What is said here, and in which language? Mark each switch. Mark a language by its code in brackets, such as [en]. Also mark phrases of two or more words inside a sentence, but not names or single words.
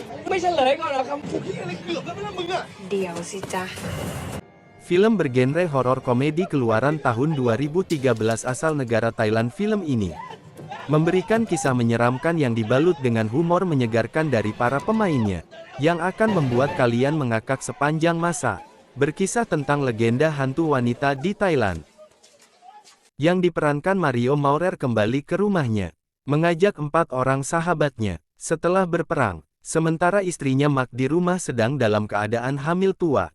[th] ไม่เฉลยก่อนเหรอครับโอ้ยอะไรเกือบแล้วนะมึงอะ เดี๋ยวสิจ๊ะ [id] Film bergenre horor komedi keluaran tahun 2013 asal negara Thailand. Film ini memberikan kisah menyeramkan yang dibalut dengan humor menyegarkan dari para pemainnya, yang akan membuat kalian mengakak sepanjang masa. Berkisah tentang legenda hantu wanita di Thailand, yang diperankan Mario Maurer kembali ke rumahnya, mengajak 4 orang sahabatnya, setelah berperang, sementara istrinya Mak di rumah sedang dalam keadaan hamil tua.